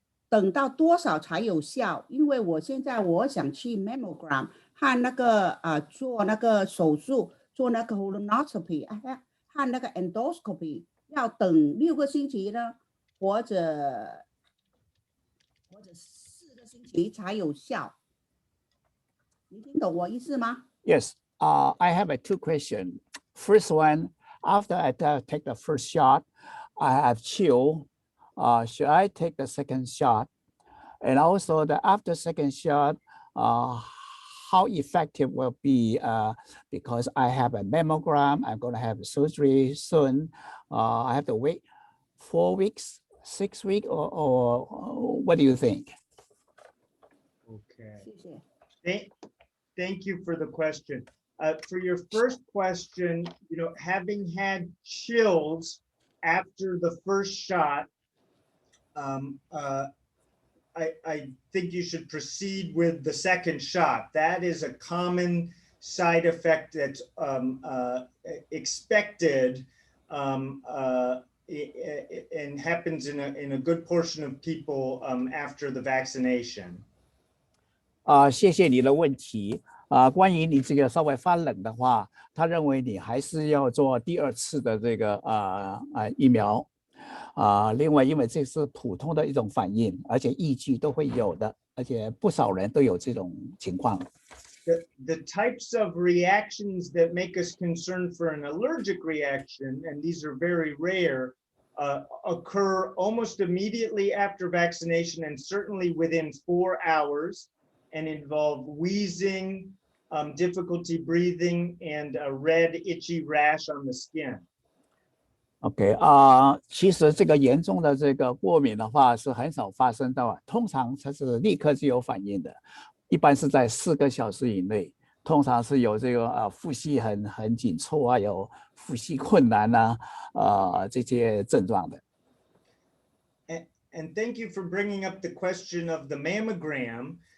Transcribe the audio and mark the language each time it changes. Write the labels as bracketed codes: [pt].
[zh] 等到多少才有效？因为我现在想去 mammogram 和那个做那个手术，做那个 colonoscopy 和那个 endoscopy， 要等6个星期呢，或者4个星期才有效。你听懂我意思吗？ [en] Yes. I have 2 questions. First one, after I take the first shot, I have chill. Should I take the second shot? And also after second shot, how effective will be because I have a mammogram, I'm going to have surgery soon. I have to wait 4 weeks, 6 weeks, or what do you think? Okay. [zh] 谢谢。 [en] Thank you for the question. For your first question, having had chills after the first shot, I think you should proceed with the second shot. That is a common side effect that's expected and happens in a good portion of people after the vaccination. [zh] 谢谢你的问题。关于你这个稍微发冷的话，他认为你还是要做第2次的这个疫苗。另外，因为这是普通的一种反应，而且疫区都会有的，而且不少人都有这种情况。 [en] The types of reactions that make us concerned for an allergic reaction, and these are very rare, occur almost immediately after vaccination and certainly within 4 hours, and involve wheezing, difficulty breathing, and a red itchy rash on the skin. [zh] OK 其实这个严重的这个过敏的话是很少发生的，通常它是立刻就有反应的，一般是在4个小时以内。通常是有这个呼吸很紧凑啊，有呼吸困难啊，这些症状的。 [en] And thank you for bringing up the question of the mammogram.